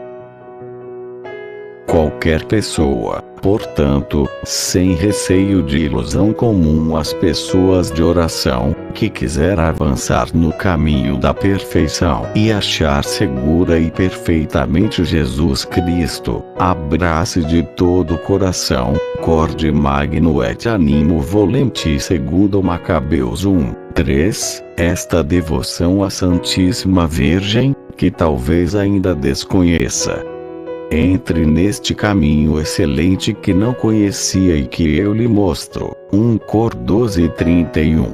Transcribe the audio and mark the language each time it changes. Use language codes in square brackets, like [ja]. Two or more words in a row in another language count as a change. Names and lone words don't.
[pt] Qualquer pessoa, portanto, sem receio de ilusão comum às pessoas de oração, que quiser avançar no caminho da perfeição e achar segura e perfeitamente Jesus Cristo, abrace de todo o coração, [la] corde magno et animo volenti [pt] segundo Macabeus 1:3, esta devoção à Santíssima Virgem, que talvez ainda desconheça. Entre neste caminho excelente que não conhecia e que eu lhe mostro. 1 Cor 12:31.